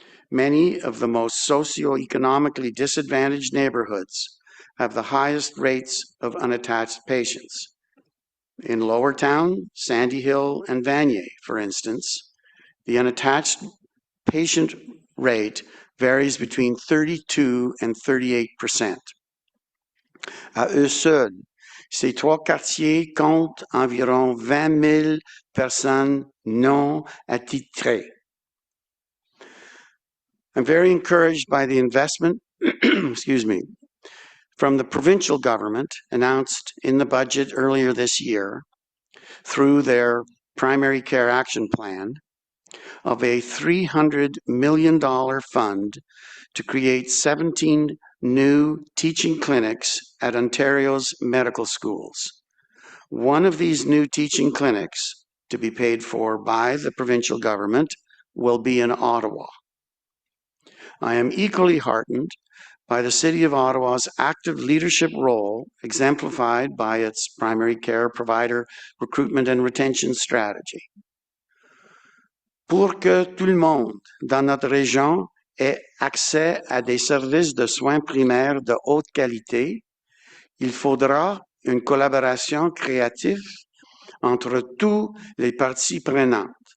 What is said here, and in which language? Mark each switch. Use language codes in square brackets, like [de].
[en] Many of the most socioeconomically disadvantaged neighborhoods have the highest rates of unattached patients. In Lower Town, Sandy Hill, and Vanier, for instance, the unattached patient rate varies between 32 and 38%. [fr] À eux seuls, ces trois quartiers comptent environ 20 000 personnes non attitrées. [en] I'm very encouraged by the investment, excuse me, from the provincial government announced in the budget earlier this year through their primary care action plan of a $300 million fund to create 17 new teaching clinics at Ontario's medical schools. One of these new teaching clinics, to be paid for by the provincial government, will be in Ottawa. I am equally heartened by the City of Ottawa's active leadership role, exemplified by its primary care provider recruitment and retention strategy. [fr] Pour que tout le monde dans notre région ait accès à des services de soins primaires de haute qualité, il faudra une collaboration créative entre tous les parties prenantes.